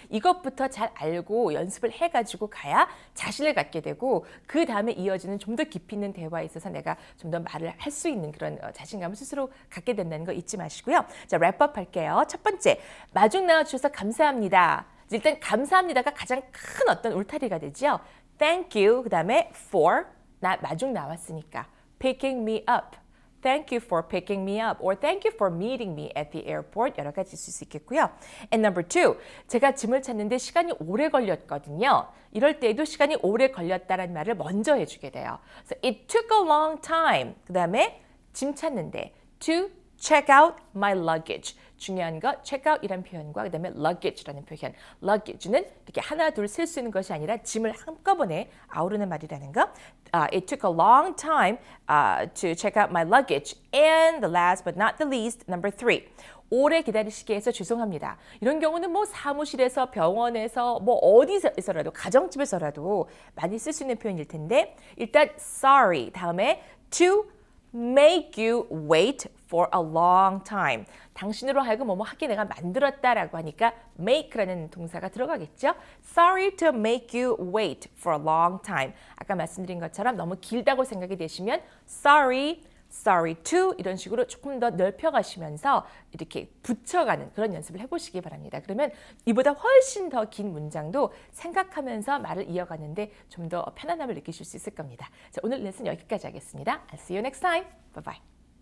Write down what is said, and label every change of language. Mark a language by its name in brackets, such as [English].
[Korean] 이것부터 잘 알고 연습을 해가지고 가야 자신을 갖게 되고 그 다음에 이어지는 좀 더 깊이 있는 대화에 있어서 내가 좀 더 말을 할 수 있는 그런 자신감을 스스로 갖게 된다는 거 잊지 마시고요. 자, 랩업 할게요. 첫 번째, 마중 나와주셔서 감사합니다. 일단 감사합니다가 가장 큰 어떤 울타리가 되죠. Thank you, 그 다음에 for, 나 마중 나왔으니까. [English] Picking me up. Thank you for picking me up. Or thank you for meeting me at the airport. [Korean] 여러 가지 있을 수 있겠고요. [English] And number two, [Korean] 제가 짐을 찾는데 시간이 오래 걸렸거든요. 이럴 때에도 시간이 오래 걸렸다는 말을 먼저 해주게 돼요. [English] So it took a long time. [Korean] 그 다음에 짐 찾는데 [English] to check out my luggage. [Korean] 중요한 거 check out이라는 표현과 그다음에 luggage라는 표현. luggage는 이렇게 하나 둘 셀 수 있는 것이 아니라 짐을 한꺼번에 아우르는 말이라는 거. [English] It took a long time to check out my luggage. And the last but not the least, number three. [Korean] 오래 기다리시게 해서 죄송합니다. 이런 경우는 뭐 사무실에서 병원에서 뭐 어디서라도 가정집에서라도 많이 쓸 수 있는 표현일 텐데 일단 sorry 다음에 [English] to make you wait for a long time. [Korean] 당신으로 하여금 뭐뭐 하게 내가 만들었다라고 하니까 make라는 동사가 들어가겠죠. [English] Sorry to make you wait for a long time. [Korean] 아까 말씀드린 것처럼 너무 길다고 생각이 되시면 sorry, sorry to 이런 식으로 조금 더 넓혀가시면서 이렇게 붙여가는 그런 연습을 해보시기 바랍니다. 그러면 이보다 훨씬 더 긴 문장도 생각하면서 말을 이어가는데 좀 더 편안함을 느끼실 수 있을 겁니다. 자, 오늘 레슨 여기까지 하겠습니다. [English] I'll see you next time. Bye bye.